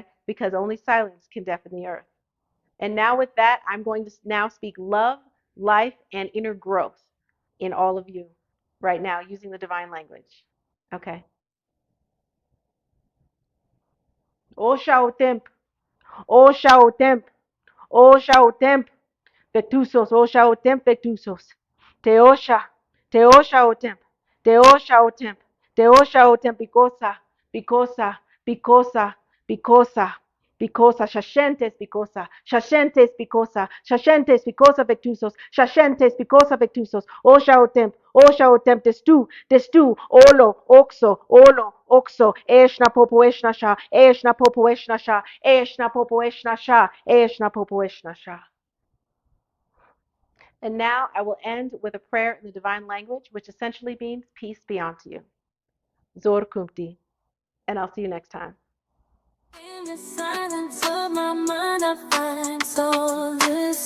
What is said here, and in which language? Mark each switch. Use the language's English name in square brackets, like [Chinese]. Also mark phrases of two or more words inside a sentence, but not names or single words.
[English] Because only silence can deafen the earth. And now, with that, I'm going to now speak love, life, and inner growth in all of you right now using the divine language. Okay. Osha o temp, Osha o temp, Osha o temp. Vetusos, Osha o temp, Vetusos. Teosha, Teosha o temp, Teosha o temp, Teosha o temp, Bicosa, Bicosa, Bicosa, Bicosa, Shashentes, Bicosa, Shashentes, Bicosa, Shashentes, Bicosa, Vetusos, Shashentes, Bicosa, Vetusos, Osha o temp, Destu, Olo, Oxo, Eshna Popo Eshna Sha, Eshna Popo Eshna Sha, Eshna Popo Eshna Sha, Eshna Popo Eshna Sha. And now I will end with a prayer in the divine language, which essentially means peace be unto you. Zor Kumti. And I'll see you next time. In the silence of my mind, I find solace.